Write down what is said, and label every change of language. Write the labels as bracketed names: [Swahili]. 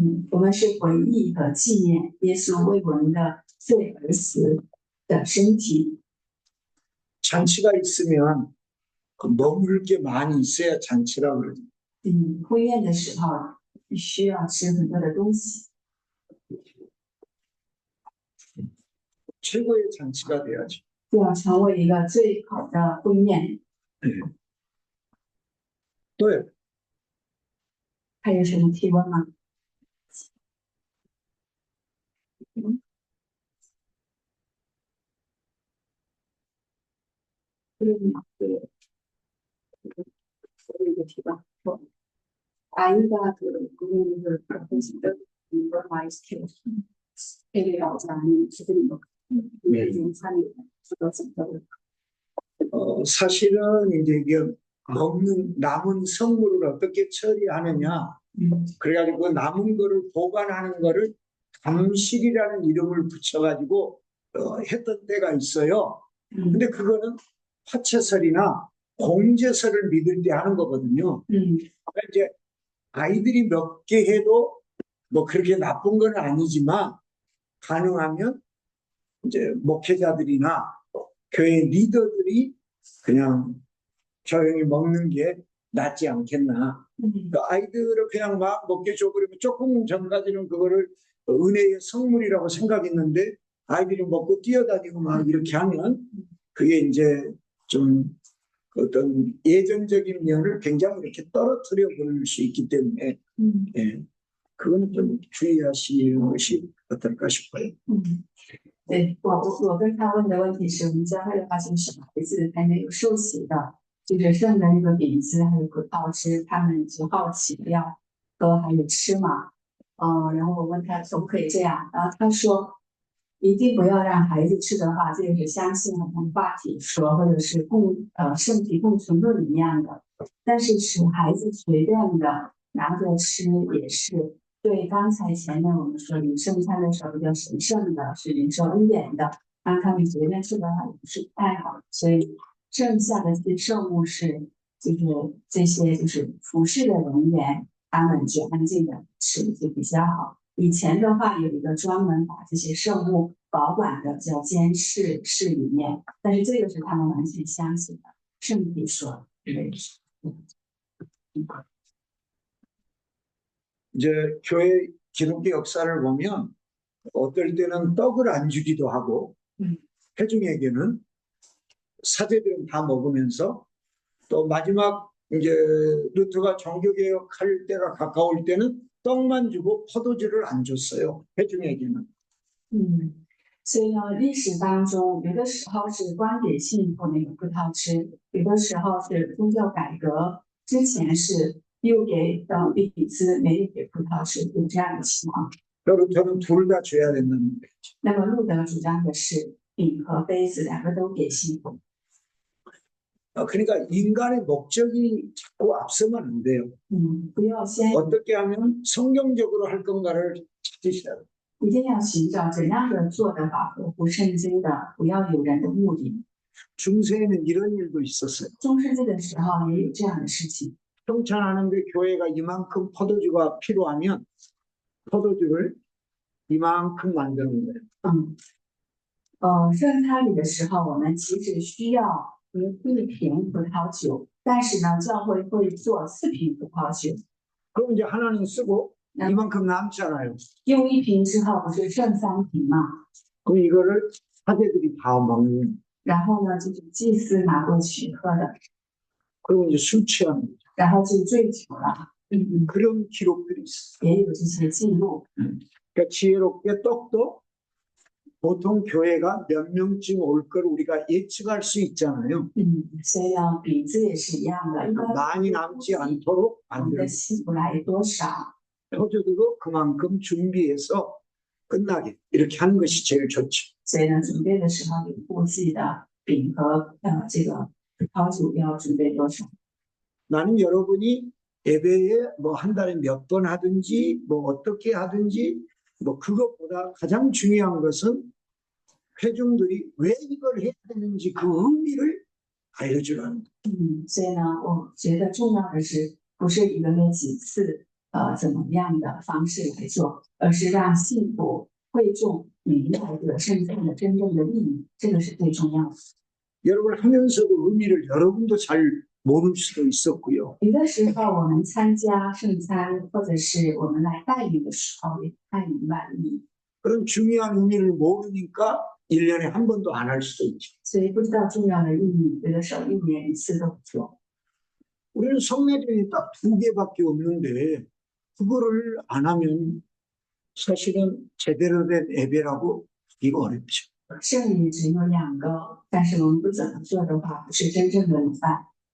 [Chinese] 我们是回忆和纪念耶稣为我们的罪而死的身体。 [Korean] 잔치가 있으면 그 먹을 게 많이 있어야 잔치라고 그러죠. [Chinese] 婚宴的时候需要吃很多的东西， [Korean] 최고의 잔치가 돼야지. [Chinese] 要成为一个最好的婚宴。 [Korean] 또요. [Chinese] 还有什么提问吗？有一个提问说， Ainda que o professor mais que ele alzani [Korean] 지금 인산이 그것은 사실은 이제 이게 먹는 남은 성물을 어떻게 처리하느냐. 그래가지고 그 남은 거를 보관하는 거를 감식이라는 이름을 붙여가지고 했던 때가 있어요. 근데 그거는 화채설이나 공제설을 믿을 때 하는 거거든요. 그러니까 이제 아이들이 몇 개 해도 뭐 그렇게 나쁜 건 아니지만 가능하면 이제 목회자들이나 교회 리더들이 그냥 조용히 먹는 게 낫지 않겠나. 그러니까 아이들을 그냥 막 먹게 줘 그러면 조금 전까지는 그거를 은혜의 성물이라고 생각했는데 아이들이 먹고 뛰어다니고 막 이렇게 하면 그게 이제 좀 어떤 예전적인 면을 굉장히 이렇게 떨어뜨려 버릴 수 있기 때문에 예, 그거는 좀 주의하시는 것이 어떨까 싶어요. [Chinese] 对，我跟他问的问题是，我们教会的话，就是小孩子还没有受洗的，就是剩的那个饼子还有葡萄汁，他们就好奇要喝还有吃嘛，然后我问他可不可以这样，然后他说一定不要让孩子吃的话，这个是相信我们话题说，或者是圣体共存论一样的，但是使孩子随便的拿着吃也是。对，刚才前面我们说领圣餐的时候比较神圣的，是领受恩典的，让他们随便吃的话也不是太好，所以剩下的这些圣物是就是这些就是服侍的人员，他们就安静的吃就比较好。以前的话有一个专门把这些圣物保管的叫监视室里面，但是这个是他们完全相信的，圣体说对。 [Korean] 이제 교회 기독교 역사를 보면 어떨 때는 떡을 안 주기도 하고 회중에게는 사제들은 다 먹으면서 또 마지막 이제 루터가 종교개혁할 때가 가까울 때는 떡만 주고 포도주를 안 줬어요. 회중에게는. [Chinese] 所以呢，历史当中有的时候是光给信徒那个葡萄汁，有的时候是宗教改革之前是。又给饼子，没有给葡萄汁，有这样的情况。 [Korean] 루터는 둘 다 줘야 된다는 거죠. [Chinese] 那么路德主张的是饼和杯子两个都给信徒。 [Korean] 그러니까 인간의 목적이 자꾸 앞서면 안 돼요. [Chinese] 不要先 [Korean] 어떻게 하면 성경적으로 할 건가를 찾으셔야 돼요. [Chinese] 一定要寻找怎样的做的法合乎圣经的，不要有人的目的。 [Korean] 중세에는 이런 일도 있었어요. [Chinese] 中世纪的时候也有这样的事情。 [Korean] 성찬하는데 교회가 이만큼 포도주가 필요하면 포도주를 이만큼 만드는 거예요. [Chinese] 圣餐礼的时候，我们其实需要1瓶葡萄酒，但是呢，教会会做4瓶葡萄酒。 [Korean] 그럼 이제 하나는 쓰고 이만큼 남잖아요. [Chinese] 用1瓶之后，不是剩3瓶吗？ [Korean] 그럼 이거를 사제들이 다 먹는, [Chinese] 然后呢，就是祭司拿过去喝的， [Korean] 그리고 이제 술 취하는 거죠. [Chinese] 然后就醉酒了。 [Korean] 그런 기록들이 있어요. [Chinese] 也有这些记录。 [Korean] 그러니까 지혜롭게 떡도 보통 교회가 몇 명쯤 올 걸 우리가 예측할 수 있잖아요. [Chinese] 所以呢，饼子也是一样的，一般 [Korean] 많이 남지 않도록 [Chinese] 我们的 [Korean] 만들고 [Chinese] 希伯来多少， [Korean] 표조도 그만큼 준비해서 끝나게 이렇게 하는 것이 제일 좋죠. [Chinese] 所以呢，准备的时候有估计的饼和这个葡萄酒要准备多少。 [Korean] 나는 여러분이 예배에 뭐 한 달에 몇 번 하든지 뭐 어떻게 하든지 뭐 그것보다 가장 중요한 것은 회중들이 왜 이걸 해야 되는지 그 의미를 알려주라는 거예요. [Chinese] 所以呢，我觉得重要的是不是一个月几次，怎么样的方式来做，而是让信徒会众明白这个圣餐的真正的意义，这个是最重要的。 [Korean] 여러분 하면서도 의미를 여러분도 잘 모를 수도 있었고요. [Chinese] 有的时候我们参加圣餐，或者是我们来带领的时候，也不太明白意义， [Korean] 그런 중요한 의미를 모르니까 1년에 한 번도 안 할 수도 있죠. [Chinese] 所以不知道重要的意义，有的时候1年1次都不做。 [Korean] 우리는 성례전이 딱 2개밖에 없는데 그거를 안 하면 사실은 제대로 된 예배라고 하기가 어렵죠. [Chinese] 圣礼只有2个，但是我们不怎么做的话，不是真正的礼拜。